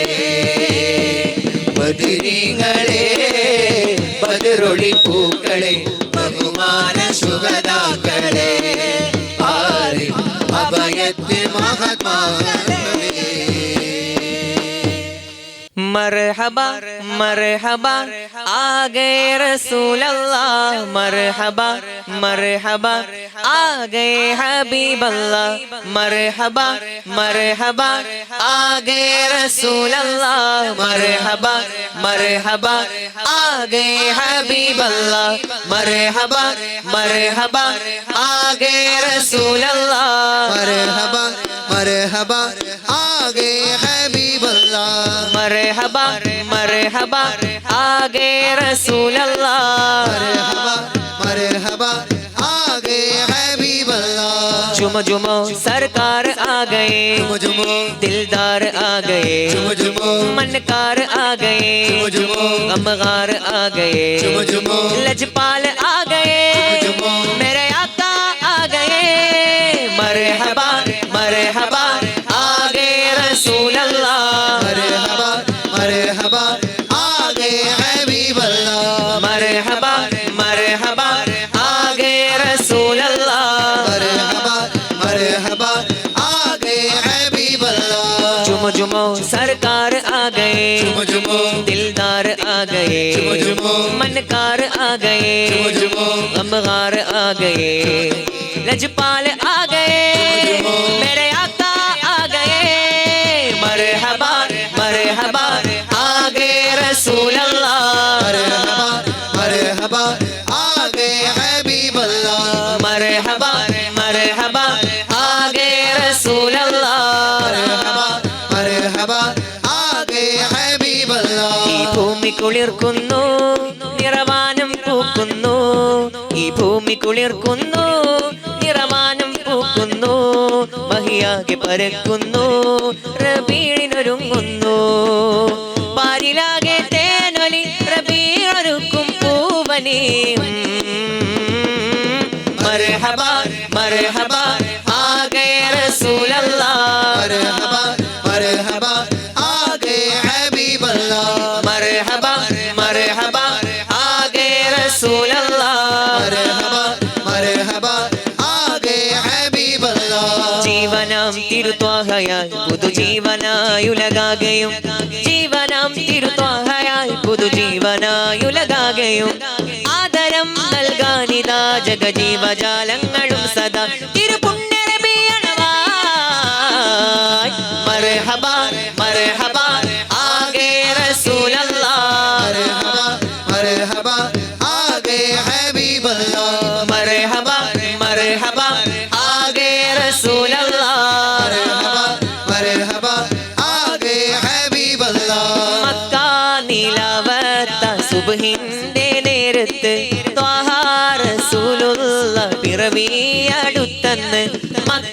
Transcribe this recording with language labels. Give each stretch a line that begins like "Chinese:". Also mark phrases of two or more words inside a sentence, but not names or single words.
Malayalam: ബദരീങ്ങളെ ബദറൊളി പൂക്കളെ ബഹുമാന ശുഹദാക്കളെ പാരിൽ അഭയത്തിൻ മഹാത്മാക്കളെ मरहबा
Hindi: मरहबा आ गए रसूल अल्लाह मरहबा मरहबा आ गए हबीब अल्लाह मरहबा मरहबा आ गए रसूल अल्लाह मरहबा मरहबा आ गए हबीब अल्लाह मरहबा मरहबा आ गए रसूल अल्लाह मरहबा मरहबा आ गए हबीब अल्लाह मरहबा मरहबा आ गए रसूल अल्लाह मरहबा मरहबा आ गए हबीब अल्लाह जुम जुमो सरकार आ गए जुम जुमो दिलदार आ गए जुम जुमो मनकार आ गए जुम जुमो गमगार आ गए जुम जुमो लजपाल आ गए जुमो मेरे आका आ गए मरहबा मरहबा आ गए रसूल अल्लाह मरहबा मरहबा आ गए हबीब अल्लाह मरहबा मरहबा आ गए रसूल अल्लाह मरहबा मरहबा आ गए हबीब अल्लाह जुम जुमो सरकार आ गए जुम जुमो दिलदार आ गए जुम जुमो मनकार आ गए जुम जुमो गमगार आ गए लजपाल आ गए मेरे आका आ गए मरहबा मरहबा आ गए रसूल अल्लाह मरहबा मरहबा आ गए हबीब अल्लाह मरहबा मरहबा आ गए रसूल अल्लाह मरहबा मरहबा आ गए हबीब अल्लाह
Malayalam: ഈ ഭൂമി കുളിർക്കുന്നു നിറവാനം പൂക്കുന്നു ഈ ഭൂമി കുളിർക്കുന്നു നിറവാനം പൂക്കുന്നു ഭൂമിയാകെ പരക്കുന്നു റബീഴിനൊരുങ്ങുന്നു പാരിലാകെ തേനൊലി റബീഴൊരുക്കും പൂവനി
Hindi: मरहबा मरहबा आगे रसूलल्लाह मरहबा आगे हबीबल्लाह मरहबा मरहबा आगे रसूलल्लाह मरहबा आगे हबीबल्लाह
Malayalam: ജീവനാം തിരുത്വാഹയായി പുതുജീവനായുലകാകെയും ജീവനാം തിരുത്വാഹയായി പുതുജീവനായുലകാകെയും ആദരം നൽകാനിതാ ജഗജീവജാലങ്ങളും സദാ തിരുപുണ്യരബിയണവായി
Hindi: मरहबा मरहबा आगे रसूलल्लाह मरहबा आगे हबीबल्लाह मरहबा मरहबा आगे रसूलल्लाह मरहबा आगे हबीबल्लाह
Malayalam: മക്ക നിലവത്ത സുബ്ഹിന്റെ നേരത്ത് ത്വാഹ റസൂലുള്ള പിറവിയടുത്തന്ന് മക്ക